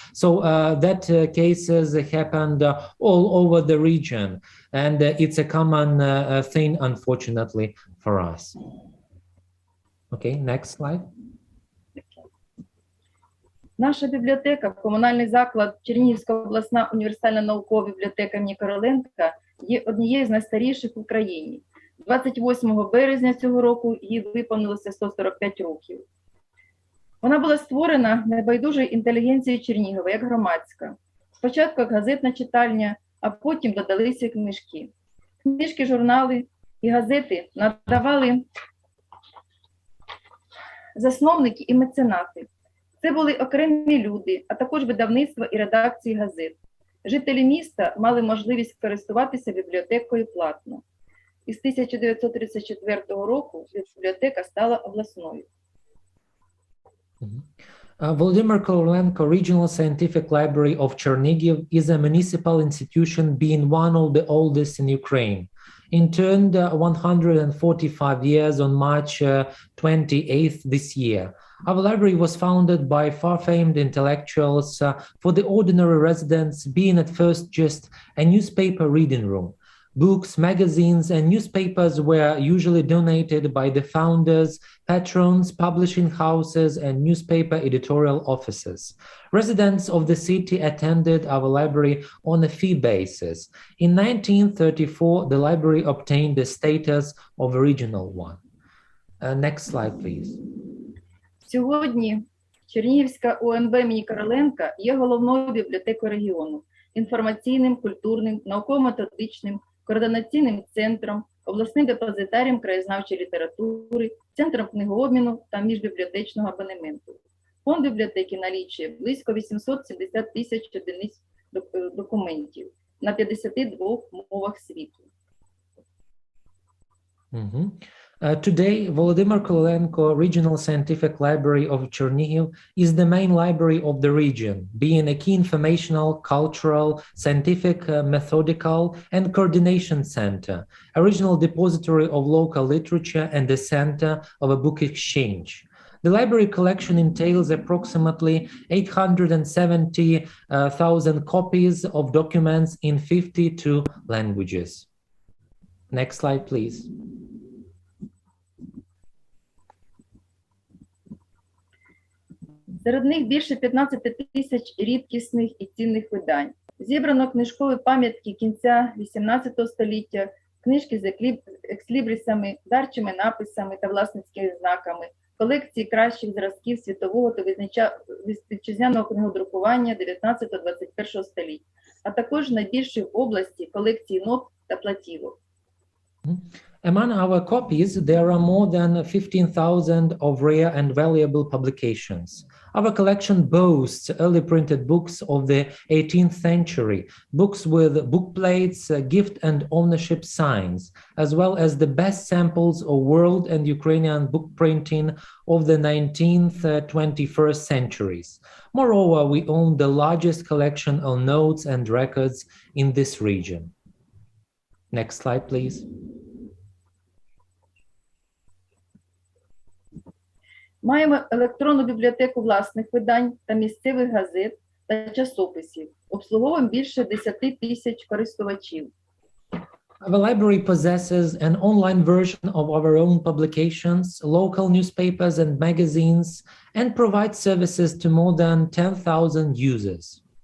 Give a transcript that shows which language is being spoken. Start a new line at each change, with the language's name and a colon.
English: So that cases happened all over the region, and it's a common thing, unfortunately, for us. Okay, next slide.
Ukrainian: Наша бібліотека, комунальний заклад Чернігівська обласна універсальна наукова бібліотека імені Короленка є однією з найстаріших в Україні. 28 березня цього року їй виповнилося 145 років. Вона була створена небайдужою інтелігенцією Чернігова як громадська. Спочатку як газетна читальня, а потім додалися книжки. Книжки, журнали і газети надавали засновники і меценати. Це були окремі люди, а також видавництва і редакції газет. Жителі міста мали можливість користуватися бібліотекою платно. Із 1934 року бібліотека стала обласною.
English: Volodymyr Korolenko Regional Scientific Library of Chernihiv is a municipal institution being one of the oldest in Ukraine. It turned 145 years on March 28th this year. Our library was founded by far-famed intellectuals for the ordinary residents, being at first just a newspaper reading room. Books, magazines, and newspapers were usually donated by the founders, patrons, publishing houses, and newspaper editorial offices. Residents of the city attended our library on a fee basis. In 1934, the library obtained the status of a regional one. Next slide, please.
Ukrainian: Сьогодні Чернігівська УНБ імені Короленка є головною бібліотекою регіону, інформаційним, культурним, науково-методичним, координаційним центром, обласним депозитарієм краєзнавчої літератури, центром книгообміну та міжбібліотечного абонементу. Фонд бібліотеки налічує близько 870 тисяч одиниць документів на 52 мовах світу.
English: Today, Volodymyr Korolenko Regional Scientific Library of Chernihiv is the main library of the region, being a key informational, cultural, scientific, methodical, and coordination center, a regional depository of local literature, and a center of a book exchange. The library collection entails approximately 870,000 copies of documents in 52 languages. Next slide, please.
Ukrainian: Серед них більше 15 тисяч рідкісних і цінних видань. Зібрано книжкові пам'ятки кінця XVIII століття, книжки з екслібрисами, дарчими написами та власницькими знаками, колекції кращих зразків світового та вітчизняного книгодрукування 19-21 століть, а також найбільші в області колекції нот та платівок.
English: Among our copies, there are more than 15,000 of rare and valuable publications. Our collection boasts early printed books of the 18th century, books with book plates, gift and ownership signs, as well as the best samples of world and Ukrainian book printing of the 19th, 21st centuries. Moreover, we own the largest collection of notes and records in this region. Next slide, please.
Ukrainian: Маємо електронну бібліотеку власних видань та місцевих газет та часописів. Обслуговуємо більше 10 тисяч користувачів.
English: Our library possesses an online version of our own publications, local newspapers and magazines, and provides services to more than 10,000 users.